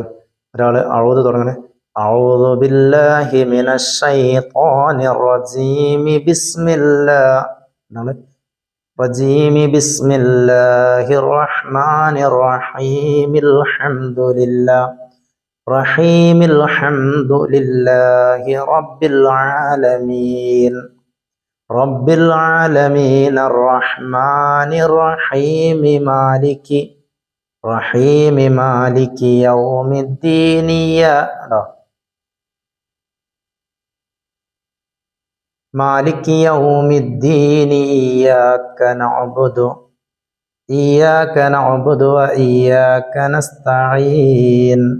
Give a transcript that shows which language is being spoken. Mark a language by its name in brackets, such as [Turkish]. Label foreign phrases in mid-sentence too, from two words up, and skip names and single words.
[Malayalam] ഒരാൾ അഊദ് തുടങ്ങണേ, [Arabic] أعوذ بالله من الشيطان الرجيم بسم الله, നമ്മൾ الرجيم بسم الله الرحمن الرحيم الحمد لله. رحيم الحمد لله رب العالمين رب العالمين الرحمن الرحيم مالك يوم الدين مالك يوم الدين إياك نعبد وإياك نستعين